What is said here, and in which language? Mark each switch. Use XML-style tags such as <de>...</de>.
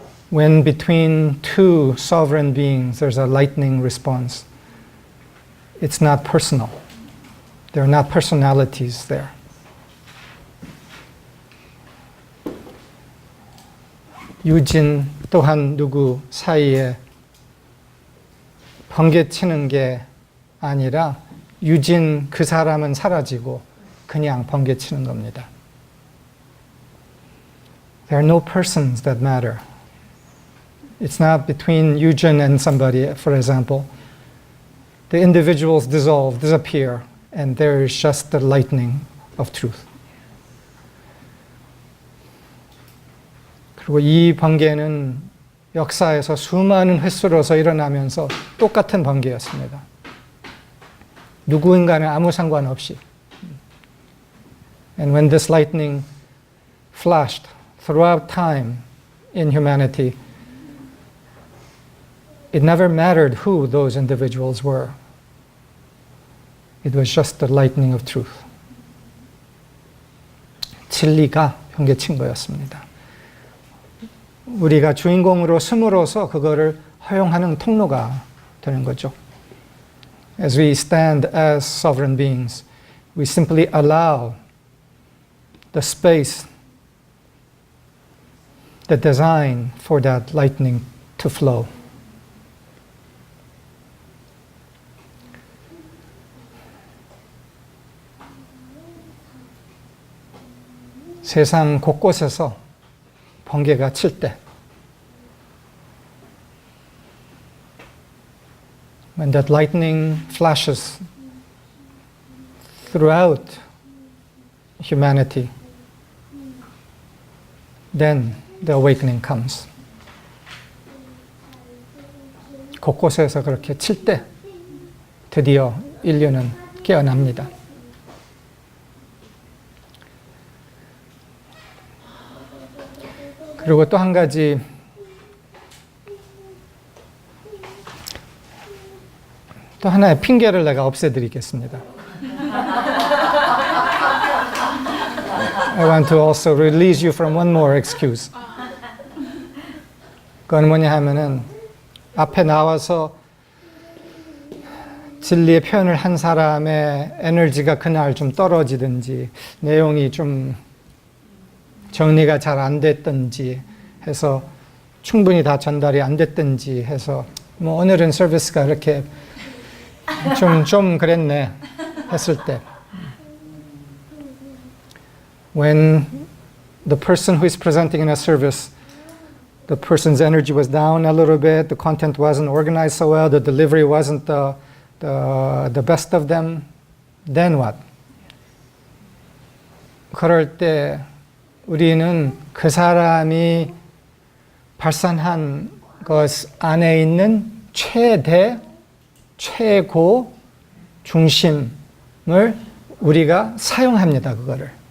<en>When between two sovereign beings there's a lightning response, it's not personal. There are not personalities there.</en> <ko>유진 또한 누구 사이에 번개치는 게 아니라 유진 그 사람은 사라지고 그냥 번개치는 겁니다.</ko> <en>There are no persons that matter. It's not between Eugene and somebody, for example. The individuals dissolve, disappear, and there is just the lightning of truth.</en> <ko>그리고 이 번개는 역사에서 수많은 횟수로서 일어나면서 똑같은 번개였습니다. 누구인가는 아무 상관없이.</ko> <en>And when this lightning flashed throughout time in humanity, it never mattered who those individuals were. It was just the lightning of truth.</en> <ko>진리가 번개친 거였습니다. 우리가 주인공으로 숨으로써 그거를 허용하는 통로가 되는 거죠.</ko> <en>As we stand as sovereign beings, we simply allow the space, the design for that lightning to flow.</en> <ko>세상 곳곳에서 번개가 칠 때,</ko> <en>when that lightning flashes throughout humanity, then the awakening comes.</en> <ko>곳곳에서 그렇게 칠 때 드디어 인류는 깨어납니다. 그리고 또 한 가지 또 하나의 핑계를 내가 없애드리겠습니다.</ko> <en>I want to also release you from one more excuse.</en> <ko>그건 뭐냐 하면은 앞에 나와서 진리의 표현을 한 사람의 에너지가 그날 좀 떨어지든지 내용이 좀 정리가 잘 안 됐든지 해서 충분히 다 전달이 안 됐든지 해서 뭐 오늘은 서비스가 이렇게 좀 그랬네 했을 때</ko> <en>when the person who is presenting in a service the person's energy was down a little bit, the content wasn't organized so well, the delivery wasn't the best of them, then what?</en> <ko>그럴 때 우리는 그 사람이 발산한 것 안에 있는 최고 중심을 우리가 사용합니다, 그거를.</ko>